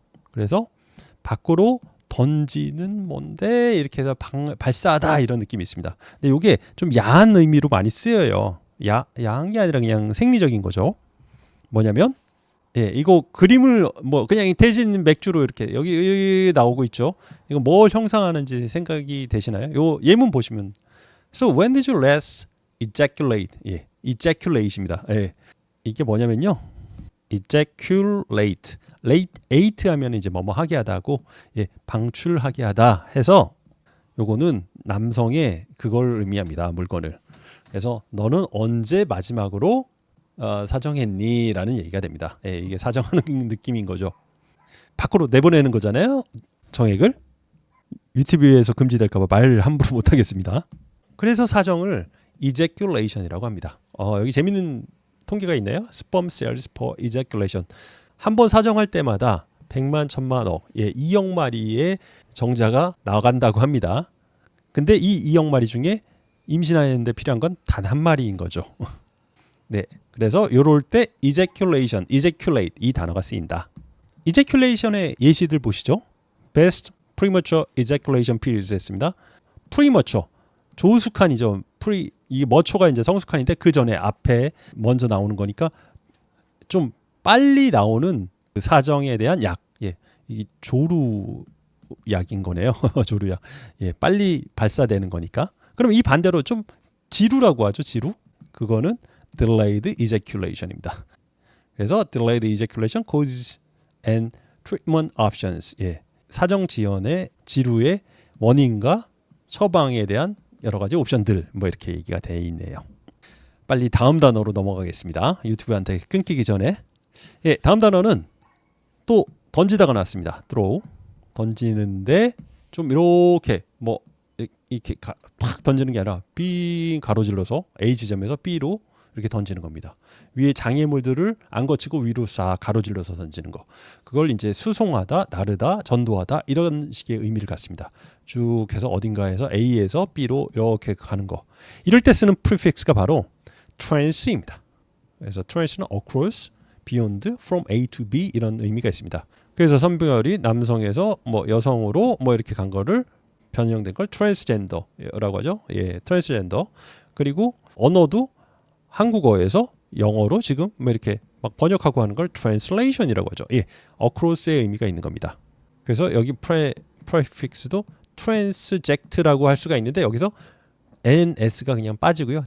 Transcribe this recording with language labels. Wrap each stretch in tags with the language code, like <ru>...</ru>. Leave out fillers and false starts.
<ko>그래서 밖으로 던지는 뭔데 이렇게 해서 발사하다 이런 느낌이 있습니다. 근데 이게 좀 야한 의미로 많이 쓰여요. 야한 게 아니라 그냥 생리적인 거죠. 뭐냐면 이거 그림을 뭐 그냥 대신 맥주로 이렇게 여기 나오고 있죠. 이거 뭘 형상하는지 생각이 되시나요? 요 예문 보시면</ko> <en>So when did you last ejaculate?</en> <ko>ejaculate입니다. 이게 뭐냐면요. ejaculate, late 하면 이제 뭐뭐 하게 하다고, 방출하게 하다 해서 요거는 남성의 그걸 의미합니다. 물건을. 그래서 너는 언제 마지막으로 사정했니? 라는 얘기가 됩니다. 이게 사정하는 느낌인 거죠. 밖으로 내보내는 거잖아요. 정액을. 유튜브에서 금지될까 봐 말 함부로 못 하겠습니다. 그래서 사정을 ejaculation이라고 합니다. 여기 재밌는 통계가 있네요.</ko> <en>sperm cells per ejaculation.</en> <ko>한 번 사정할 때마다 100만, 1000만, 2억 마리의 정자가 나간다고 합니다. 근데 이 2억 마리 중에 임신하는데 필요한 건 단 한 마리인 거죠. 네, 그래서 이럴 때 ejaculation, ejaculate 이 단어가 쓰인다. ejaculation의 예시들 보시죠.</ko> <en>Best premature ejaculation periods</en> <ko>했습니다. premature, 조숙한이죠. 이게 머초가 이제 성숙한인데 그 전에 앞에 먼저 나오는 거니까 좀 빨리 나오는 그 사정에 대한 약, 이게 조루약인 거네요. 조루약, 빨리 발사되는 거니까. 그럼 이 반대로 좀 지루라고 하죠. 지루. 그거는 delayed ejaculation입니다. 그래서</ko> <en>delayed ejaculation causes and treatment options.</en> <ko>사정 지연의 지루의 원인과 처방에 대한 여러 가지 옵션들 뭐 이렇게 얘기가 돼 있네요. 빨리 다음 단어로 넘어가겠습니다. 유튜브한테 끊기기 전에. 다음 단어는 또 던지다가 나왔습니다.</ko> <en>throw.</en> <ko>던지는데 좀 이렇게 뭐 이렇게 팍 던지는 게 아니라 B 가로질러서 A 지점에서 B로 이렇게 던지는 겁니다. 위에 장애물들을 안 거치고 위로 싹 가로질러서 던지는 거. 그걸 이제 수송하다, 나르다, 전도하다 이런 식의 의미를 갖습니다. 쭉 해서 어딘가에서 A에서 B로 이렇게 가는 거. 이럴 때 쓰는 prefix가 바로 trans입니다. 그래서 trans는 across, beyond, from A to B 이런 의미가 있습니다. 그래서 성별이 남성에서 뭐 여성으로 뭐 이렇게 간 거를 변형된 걸 트랜스젠더라고 하죠. 트랜스젠더. 그리고 언어도 한국어에서 영어로 지금 뭐 이렇게 막 번역하고 하는 걸 translation이라고 하죠. 예, across의 의미가 있는 겁니다. 그래서 여기 prefix도 transject라고 할 수가 있는데 여기서 ns가 그냥 빠지고요.</ko>